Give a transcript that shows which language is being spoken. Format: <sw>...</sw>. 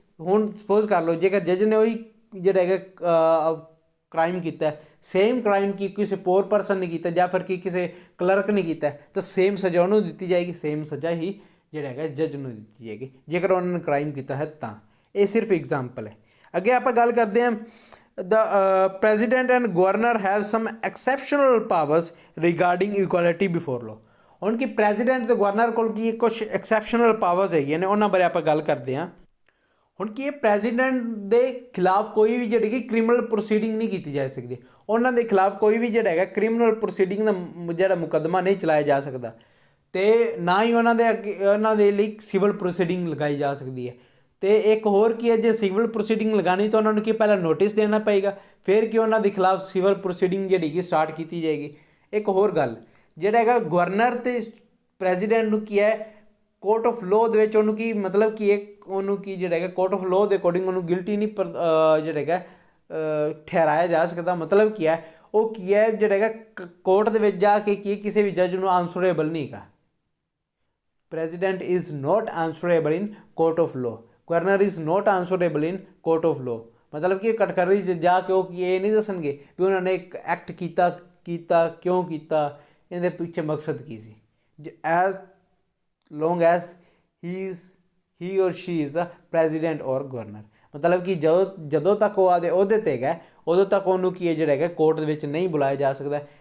<pa>ਹੁਣ ਸਪੋਜ਼ ਕਰ ਲਓ ਜੇਕਰ ਜੱਜ ਨੇ ਉਹੀ ਜਿਹੜਾ ਹੈਗਾ ਕ੍ਰਾਈਮ ਕੀਤਾ ਸੇਮ ਕ੍ਰਾਈਮ ਕੀ ਕਿਸੇ ਪੋਰ ਪਰਸਨ ਨੇ ਕੀਤਾ ਜਾਂ ਫਿਰ ਕੀ ਕਿਸੇ ਕਲਰਕ ਨੇ ਕੀਤਾ ਤਾਂ ਸੇਮ ਸਜ਼ਾ ਉਹਨੂੰ ਦਿੱਤੀ ਜਾਏਗੀ। ਸੇਮ ਸਜ਼ਾ ਹੀ ਜਿਹੜਾ ਹੈਗਾ ਜੱਜ ਨੂੰ ਦਿੱਤੀ ਜਾਏਗੀ ਜੇਕਰ ਉਹਨਾਂ ਨੇ ਕ੍ਰਾਈਮ ਕੀਤਾ ਹੈ ਤਾਂ। ਇਹ ਸਿਰਫ ਐਗਜ਼ਾਮਪਲ ਹੈ। ਅੱਗੇ ਆਪਾਂ ਗੱਲ ਕਰਦੇ ਹਾਂ</pa> <en>the president and governor have some exceptional powers regarding equality before law।</en> <pa>ਹੁਣ ਕੀ ਪ੍ਰੈਜ਼ੀਡੈਂਟ ਅਤੇ ਗਵਰਨਰ ਕੋਲ ਕੀ ਕੁਛ ਐਕਸੈਪਸ਼ਨਲ ਪਾਵਰਸ ਹੈਗੀਆਂ ਨੇ ਉਹਨਾਂ ਬਾਰੇ ਆਪਾਂ ਗੱਲ ਕਰਦੇ ਹਾਂ। ਹੁਣ ਕੀ ਇਹ ਪ੍ਰੈਜ਼ੀਡੈਂਟ ਦੇ ਖਿਲਾਫ ਕੋਈ ਵੀ ਜਿਹੜੀ ਕਿ ਕ੍ਰਿਮੀਨਲ ਪ੍ਰੋਸੀਡਿੰਗ ਨਹੀਂ ਕੀਤੀ ਜਾ ਸਕਦੀ। ਉਹਨਾਂ ਦੇ ਖਿਲਾਫ ਕੋਈ ਵੀ ਜਿਹੜਾ ਹੈਗਾ ਕ੍ਰਿਮੀਨਲ ਪ੍ਰੋਸੀਡਿੰਗ ਦਾ ਜਿਹੜਾ ਮੁਕੱਦਮਾ ਨਹੀਂ ਚਲਾਇਆ ਜਾ ਸਕਦਾ ਅਤੇ ਨਾ ਹੀ ਉਹਨਾਂ ਦੇ ਅੱਗੇ ਉਹਨਾਂ ਦੇ ਲਈ ਸਿਵਲ ਪ੍ਰੋਸੀਡਿੰਗ ਲਗਾਈ ਜਾ ਸਕਦੀ ਹੈ। ਅਤੇ ਇੱਕ ਹੋਰ ਕੀ ਹੈ ਜੇ ਸਿਵਲ ਪ੍ਰੋਸੀਡਿੰਗ ਲਗਾਉਣੀ ਤਾਂ ਉਹਨਾਂ ਨੂੰ ਕੀ ਪਹਿਲਾਂ ਨੋਟਿਸ ਦੇਣਾ ਪਏਗਾ ਫਿਰ ਕਿ ਉਹਨਾਂ ਦੇ ਖਿਲਾਫ ਸਿਵਲ ਪ੍ਰੋਸੀਡਿੰਗ ਜਿਹੜੀ ਕਿ ਸਟਾਰਟ ਕੀਤੀ ਜਾਏਗੀ। ਇੱਕ ਹੋਰ ਗੱਲ ਜਿਹੜਾ ਹੈਗਾ ਗਵਰਨਰ ਅਤੇ ਪ੍ਰੈਜ਼ੀਡੈਂਟ ਨੂੰ ਕੀ ਹੈ ਕੋਰਟ ਆਫ ਲੋਅ ਦੇ ਵਿੱਚ ਉਹਨੂੰ ਕੀ ਮਤਲਬ ਕਿ ਉਹਨੂੰ ਕੀ ਜਿਹੜਾ ਹੈਗਾ ਕੋਰਟ ਆਫ ਲੋਅ ਦੇ ਅਕੋਰਡਿੰਗ ਉਹਨੂੰ ਗਿਲਟੀ ਨਹੀਂ ਜਿਹੜਾ ਹੈਗਾ ਠਹਿਰਾਇਆ ਜਾ ਸਕਦਾ। ਮਤਲਬ ਕੀ ਹੈ ਉਹ ਕੀ ਹੈ ਜਿਹੜਾ ਹੈਗਾ ਕੋਰਟ ਦੇ ਵਿੱਚ ਜਾ ਕੇ ਕੀ ਕਿਸੇ ਵੀ ਜੱਜ ਨੂੰ ਆਨਸਰੇਬਲ ਨਹੀਂ ਹੈਗਾ।</pa> <en>president is not answerable in court of law, governor is not answerable in court of law।</en> <hi>मतलब कि कटघरे जाके</hi> <pa>ਉਹ ਇਹ ਨਹੀਂ ਦੱਸਣਗੇ ਵੀ ਉਹਨਾਂ ਨੇ ਇੱਕ ਐਕਟ ਕੀਤਾ ਕਿਉਂ ਕੀਤਾ, ਇਹਦੇ ਪਿੱਛੇ ਮਕਸਦ ਕੀ ਸੀ।</pa> <en>as long as he or she is a president or governor,</en> <pa>ਮਤਲਬ ਕਿ ਜਦੋਂ ਤੱਕ ਉਹ ਆਦੇ ਅਹੁਦੇ 'ਤੇ ਹੈਗਾ ਉਦੋਂ ਤੱਕ ਉਹਨੂੰ ਕੀ ਹੈ ਜਿਹੜਾ ਹੈਗਾ ਕੋਰਟ ਦੇ ਵਿੱਚ ਨਹੀਂ ਬੁਲਾਇਆ ਜਾ ਸਕਦਾ।</pa>